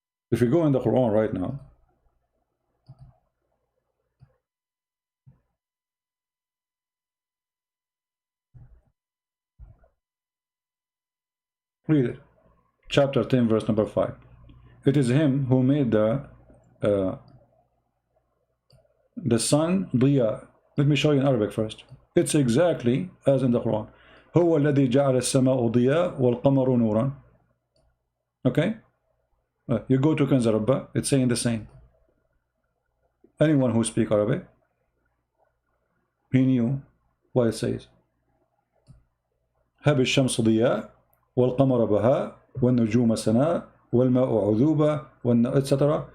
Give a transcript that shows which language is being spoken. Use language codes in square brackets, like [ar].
[en] If you go in the Quran right now, read it. Chapter 10, verse number 5. It is him who made the sun Diya. Let me show you in Arabic first. It's exactly as in the Quran. [ar] هو الذي جعل السماء ضياء والقمر نورا. [en] Okay? You go to Kanz al-Rabba, it's saying the same. Anyone who speaks Arabic, he knew what it says. [ar] هب الشمس ضياء والقمر بهاء والنجوم سناء والماء عذوبة etc.